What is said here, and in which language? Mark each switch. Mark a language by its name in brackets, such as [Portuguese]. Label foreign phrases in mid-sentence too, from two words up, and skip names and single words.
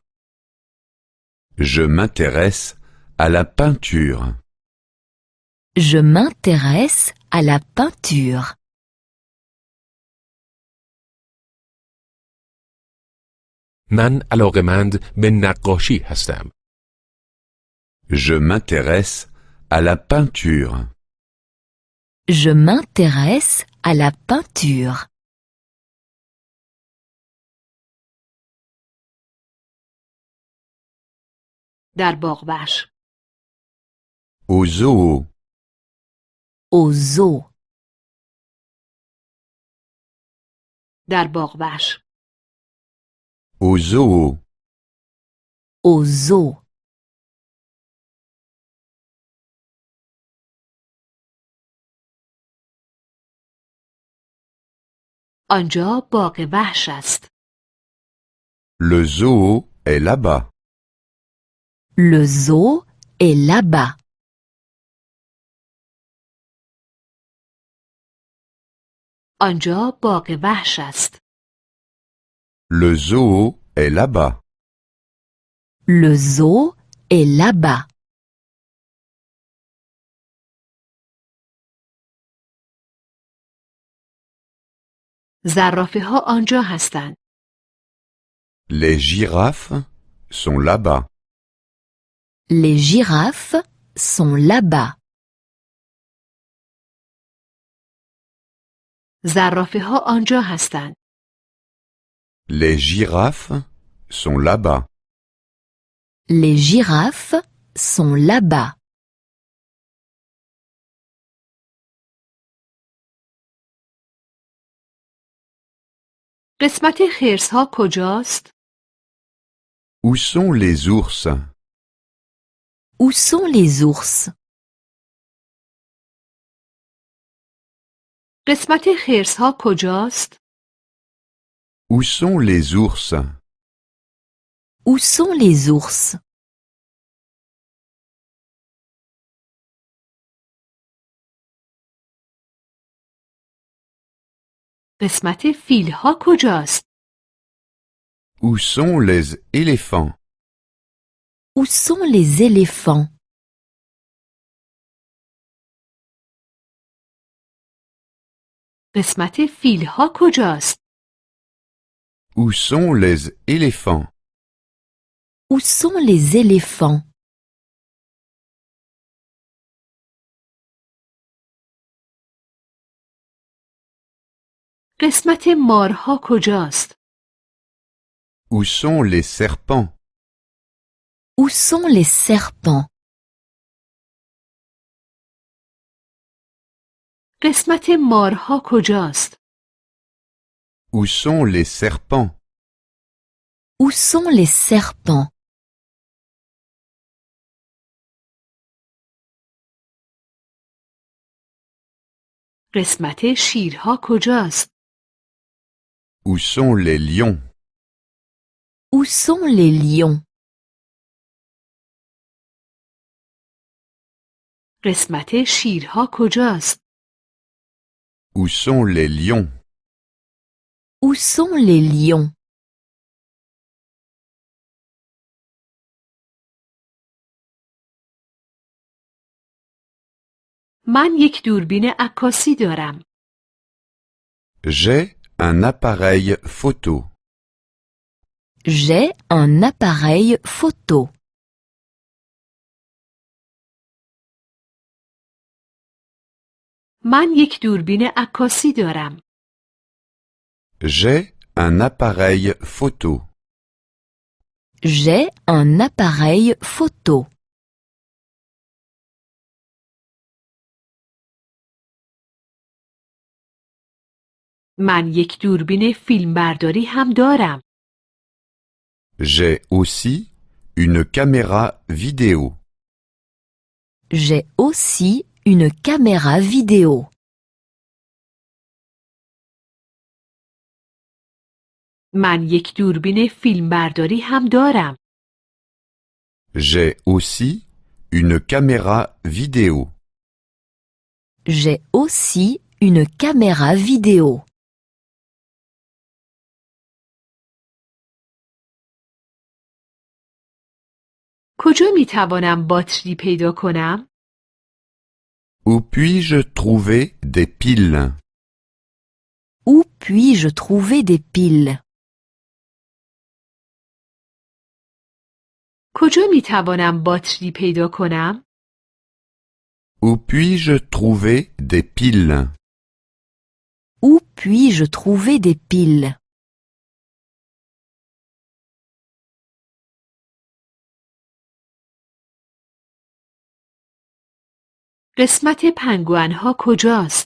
[French] Je m'intéresse à la peinture. Je m'intéresse à la peinture. [Persian] من علاقه‌مند به نقاشی هستم. [French] Je m'intéresse à la peinture. Je m'intéresse à la peinture. [Persian] در باغ‌وحش. [French] Au zoo. Au zoo. [Persian] در باغ‌وحش. [French] Au zoo. Au zoo. [Persian] آنجا باغ وحش است. [French] Le zoo est là-bas. Le zoo est là-bas. [Persian] آنجا باغ وحش است. [French] Le zoo est là-bas. Le zoo est là-bas. [Persian] زرافه‌ها آنجا هستند. [French] Les girafes sont là-bas. Les girafes sont là-bas. [Persian] زرافه‌ها آنجا هستند. [French] Les girafes sont là-bas. Les girafes sont là-bas. [Persian] قسمت خرس‌ها کجاست؟ [French] Où sont les ours? Où sont les ours? [Persian] قسمت خرس‌ها کجاست؟ [French] Où sont les ours? Où sont les ours? [Persian] قسمت فیل‌ها کجاست؟ [French] Où sont les éléphants? Où sont les éléphants? [Persian] قسمت فیل‌ها کجاست؟ [French] Où sont les éléphants? Où sont les éléphants? [Persian] قسمت مارها کجاست؟ [French] Où sont les serpents? Où sont les serpents? [Persian] قسمت مارها کجاست؟ [French] Où sont les serpents? Où sont les serpents? [Persian] قسمت شیرها کجاست؟ [French] Où sont les lions? Où sont les lions? [Persian] قسمت شیرها کجاست؟ [French] Où sont les lions? Où sont les lions? [Persian] من یک دوربین عکاسی دارم. [French] J'ai un appareil photo. J'ai un appareil photo. [Persian] من یک دوربین عکاسی دارم. [French] J'ai un appareil photo. J'ai un appareil photo. [Persian] من یک دوربین فیلمبرداری هم دارم. [French] J'ai aussi une caméra vidéo. J'ai aussi une caméra vidéo. [Persian] من یک دوربین فیلمبرداری هم دارم. [French] J'ai aussi une caméra vidéo. J'ai aussi une caméra vidéo. [Persian] کجا می توانم باتری پیدا کنم؟ [French] Où puis-je trouver des piles? Où puis-je trouver des piles? [Persian] کجا می توانم باتری پیدا کنم؟ [French] Où puis-je trouver des piles? Où puis-je trouver des piles? [Persian] قسمت پنگوئن‌ها کجاست؟